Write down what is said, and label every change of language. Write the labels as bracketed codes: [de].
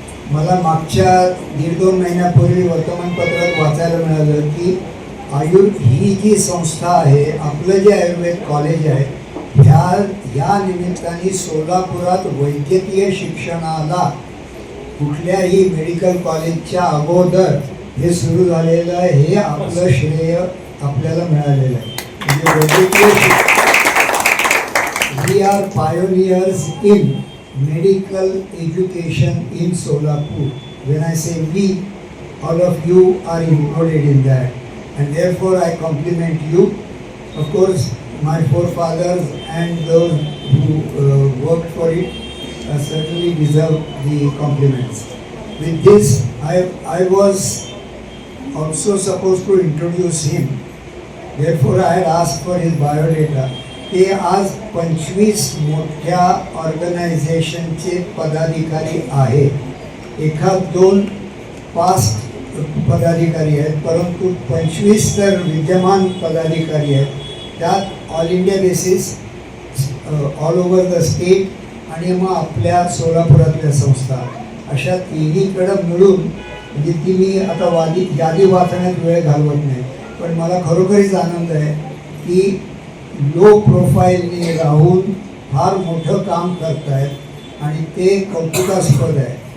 [mr] मला मागच्या 1.5-2 महिन्यापूर्वी वर्तमानपत्रात वाचायला मिळालं की ही जी संस्था आहे, आपलं जे आयुर्वेद कॉलेज आहे, ह्या निमित्ताने सोलापुरात वैद्यकीय शिक्षणाला कुठल्याही मेडिकल कॉलेजच्या अगोदर हे सुरू झालेलं आहे. हे आपलं श्रेय आपल्याला मिळालेलं आहे. म्हणजे वैद्यकीय [en] We are pioneers in medical education in Solapur. When I say we, all of you are included in that, and therefore I compliment you. Of course, my forefathers and those who worked for it certainly deserve the compliments. With this, I was also supposed to introduce him. Therefore, I had asked for his biodata. [mr] ते आज 25 मोठ्या ऑर्गनायझेशनचे पदाधिकारी आहेत. 1-2 past पदाधिकारी आहेत, परंतु 25 तर विद्यमान पदाधिकारी आहेत. त्यात all India basis, [en] all over the state [mr] आणि मग आपल्या सोलापुरातल्या संस्था, अशा तिन्हीकडं मिळून, म्हणजे ती मी आता यादी वाचण्यात वेळ घालवत नाही, पण मला खरोखरीच आनंद आहे की लो प्रोफाईलने राहून फार मोठं काम करत आहेत आणि ते कौतुकास्पद आहे.